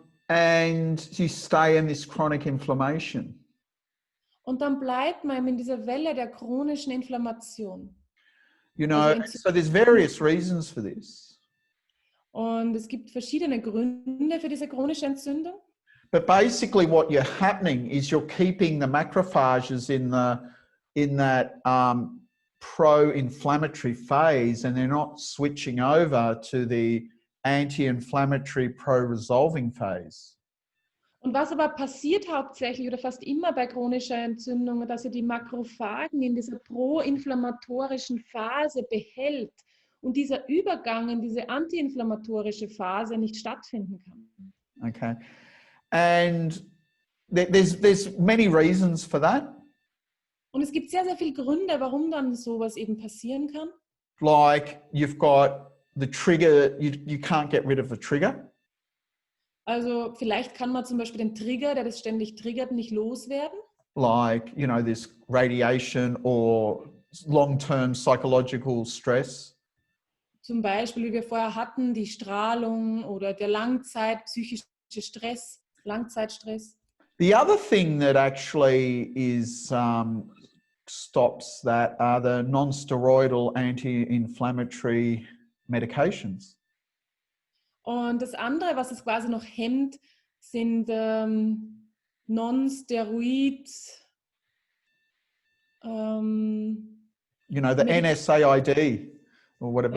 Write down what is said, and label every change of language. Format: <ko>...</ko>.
<en>And you stay in this chronic inflammation.</en> <de>Und dann bleibt man in dieser Welle der chronischen Inflammation.</de> <en>You know, so there's various reasons for this.</en> <de>Und es gibt verschiedene Gründe für diese chronische Entzündung.</de> <en>But basically what you're happening is you're keeping the macrophages in that pro-inflammatory phase, and they're not switching over to the anti-inflammatory pro-resolving phase.</en> <de>Und was aber passiert hauptsächlich oder fast immer bei chronischer Entzündung, dass er die Makrophagen in dieser pro-inflammatorischen Phase behält und dieser Übergang in diese antiinflammatorische Phase nicht stattfinden kann.</de> <en>Okay. And there's many reasons for that.</en> <de>Und es gibt sehr, sehr viele Gründe, warum dann sowas eben passieren kann.</de> <en>Like you've got the trigger, you can't get rid of the trigger.</en> <de>Also vielleicht kann man zum Beispiel den Trigger, der das ständig triggert, nicht loswerden.</de> <en>Like, you know, this radiation or long-term psychological stress.</en> <de>Zum Beispiel, wie wir vorher hatten, die Strahlung oder der psychische Stress, Langzeitstress.</de> <en>The other thing that actually is stops that are the non-steroidal anti-inflammatory medications.</en> <de>Und das andere, was es quasi noch hemmt, sind non-steroid.</de> <en>You know, the NSAID or whatever.</en>